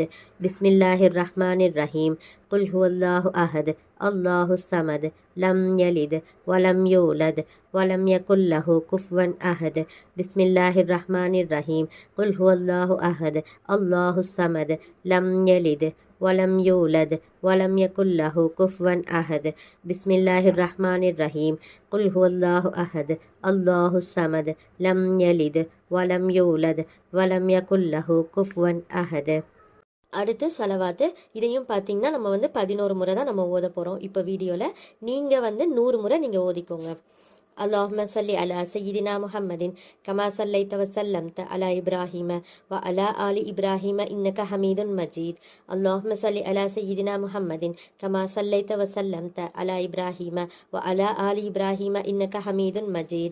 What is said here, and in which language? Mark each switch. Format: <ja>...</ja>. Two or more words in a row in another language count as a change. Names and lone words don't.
<ar>بسم الله الرحمن الرحيم قل هو الله أحد الله الصمد لم يلد ولم يولد ولم يكن له كفوا أحد بسم الله الرحمن الرحيم قل هو الله أحد الله الصمد لم يلد ولم يولد ولم يكن له كفوا أحد بسم الله الرحمن الرحيم قل هو الله أحد الله الصمد لم يلد ولم يولد ولم يكن له كفوا أحد.</ar> <ta>அடுத்து ஸலவாத்து. இதையும் பார்த்தீங்கன்னா நம்ம 11 முறை தான் நம்ம ஓத போகிறோம். இப்போ வீடியோவில் நீங்கள் 100 முறை நீங்கள் ஓதிக்கோங்க.</ta> <ar>اللهم صل على سيدنا محمد كما صليت وسلمت على إبراهيم وعلى آل إبراهيم إنك حميد مجيد. اللهم صل على سيدنا محمد كما صليت وسلمت على إبراهيم وعلى آل إبراهيم إنك حميد مجيد.</ar>